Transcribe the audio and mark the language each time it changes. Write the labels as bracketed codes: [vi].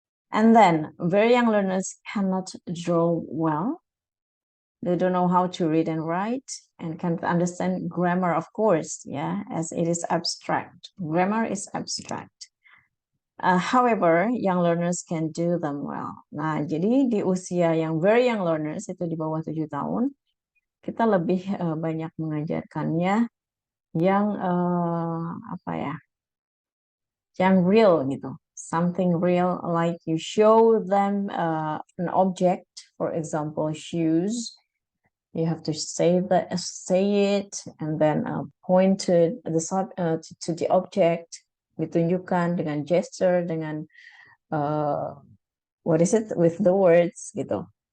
[en] And then very young learners cannot draw well. They don't know how to read and write and can't understand grammar, of course, yeah, as it is abstract. Grammar is abstract. However, young learners can do them well. [id] Nah, jadi di usia yang [en] very young learners, [id] itu di bawah 7 tahun, kita lebih banyak mengajarkannya yang apa ya, yang real gitu. [en] Something real, like you show them an object, for example, shoes. You have to say it and then point to the object, [id] ditunjukkan dengan gesture, dengan [en] what is it, with the words gitu.